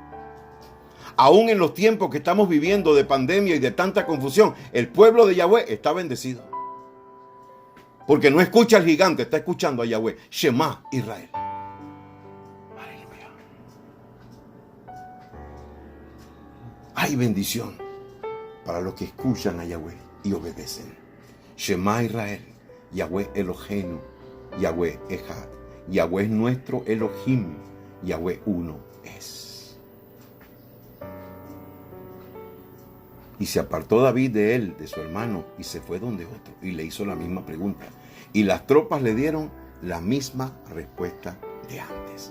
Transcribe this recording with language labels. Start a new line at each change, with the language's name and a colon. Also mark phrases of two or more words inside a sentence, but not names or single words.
Spanish: Aún en los tiempos que estamos viviendo de pandemia y de tanta confusión, el pueblo de Yahweh está bendecido. Porque no escucha al gigante, está escuchando a Yahweh.
Hebrew: שמע ישראל.
Spanish: Aleluya. Hay bendición para los que escuchan a Yahweh y obedecen.
Hebrew: שמע ישראל. יהוה אלהינו. יהוה אחד.
Spanish: Yahweh es nuestro Elohim. Yahweh uno es. Y se apartó David de él, de su hermano, y se fue donde otro, y le hizo la misma pregunta. Y las tropas le dieron la misma respuesta de antes.